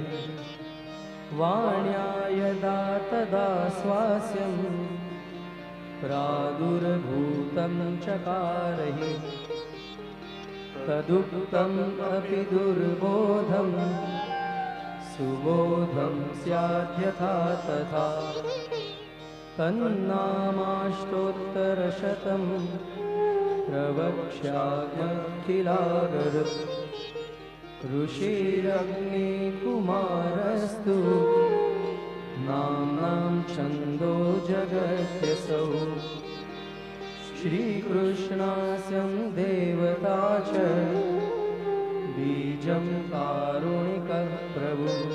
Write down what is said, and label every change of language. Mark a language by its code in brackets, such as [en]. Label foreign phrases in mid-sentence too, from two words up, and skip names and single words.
[sa] વાણ્યા યદા તદા સ્વાસ્યં પ્રાદુર્ભૂतं ચકારહિ. તદુક્તમ અપિ દુર્બોધમ સુબોધમ સ્યાદ્ યથા તથા. तन्नामाष्टोत्तरशतं प्रवक्ष्यामखिलागर ऋषिरग्निकुमारस्तु नाम्नां छन्दो जगत्यसौ श्रीकृष्णास्यं देवता च बीजं कारुणिकः प्रभु